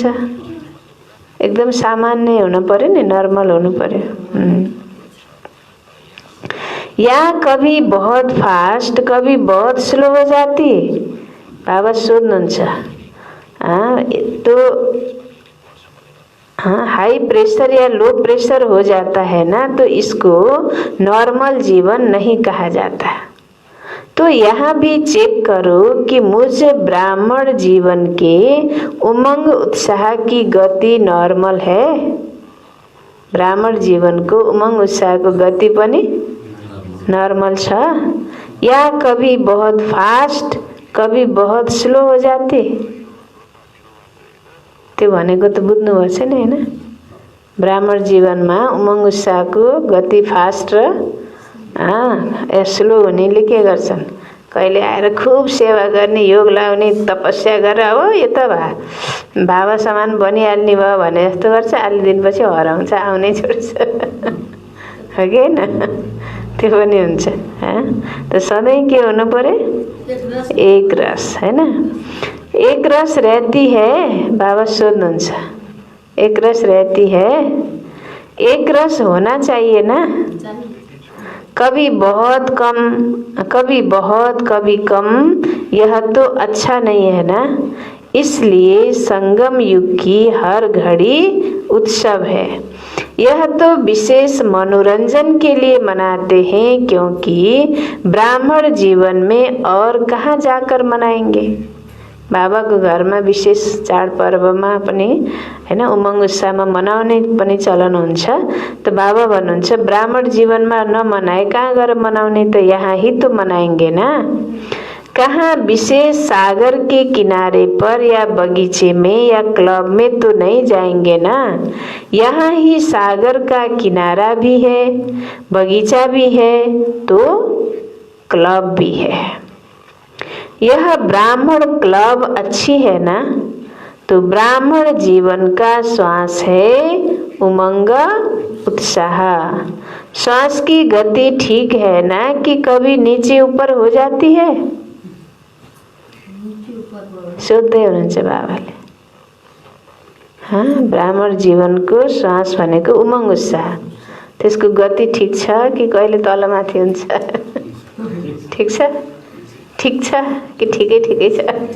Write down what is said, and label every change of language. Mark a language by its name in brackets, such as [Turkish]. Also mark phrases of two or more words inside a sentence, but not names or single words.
[Nepali] एकदम सामान्य हुनु पर्यो नि, नर्मल हुनु पर्यो। [Hindi] या कभी बहुत फास्ट कभी बहुत स्लो हो जाती। बाबा सोध्नुहुन्छ तो [English] high pressure [Hindi] या [English] low pressure [Hindi] हो जाता है ना, तो इसको नॉर्मल जीवन नहीं कहा जाता। तो यहाँ भी चेक करो कि मुझ ब्राह्मण जीवन के उमंग उत्साह की गति नॉर्मल है। [Nepali] ब्राह्मण जीवन को उमंग उत्साह को गति पनि नॉर्मल छ, [Hindi] या कभी बहुत फास्ट कभी बहुत स्लो हो जाते। [Nepali] त्यो भनेको त बुझ्नु भएको छैन हैन। ब्राह्मण जीवनमा उमंग उत्साहको गति फास्ट र स्लो हुनेले के गर्छन्, कहिले आएर खूब सेवा गर्ने, योग लाउने, तपस्या गरेर हो यो त बाबा समान बनिहाल्ने भयो भने जस्तो गर्छ। अलि दिनपछि हराउँछ, आउनै छोड्छ। हो कि हैन? त्यो पनि हुन्छ। त सधैँ के हुनु पर्यो, एक रस हैन। [Hindi] एक रस रहती है, बाबा सोध्नुहुन्छ, एक रस रहती है, एक रस होना चाहिए ना। कभी बहुत कम कभी बहुत कभी कम, यह तो अच्छा नहीं है ना। इसलिए संगम युग की हर घड़ी उत्सव है। यह तो विशेष मनोरंजन के लिए मनाते हैं, क्योंकि ब्राह्मण जीवन में और कहाँ जाकर मनाएंगे। [Nepali] बाबा को घरमा विशेष चाडपर्वमा पनि हैन उमंग उत्साहमा मनाउने पनि चलन हुन्छ। त बाबा भन्नुहुन्छ ब्राह्मण जीवनमा नमनाए कहाँ गएर मनाउने, त [Hindi] यहाँ ही तो मनाएंगे ना। कहाँ विशेष सागर के किनारे पर या बगीचे में या क्लब में तो नहीं जाएंगे ना। यहाँ ही सागर का किनारा भी है, बगीचा भी है, तो क्लब भी है। यह ब्राह्मण क्लब अच्छी है ना। तो ब्राह्मण जीवन का श्वास है उमंग उत्साह। श्वास की गति ठीक है ना कि कभी नीचे ऊपर हो जाती है। [Nepali] सोध्दै हुनुहुन्छ बाबाले। ब्राह्मण जीवनको श्वास भनेको उमंग उत्साह, त्यसको गति ठीक छ कि कहिले तलमाथि हुन्छ। ठीक छ, ठीक छ कि ठिकै ठिकै छ।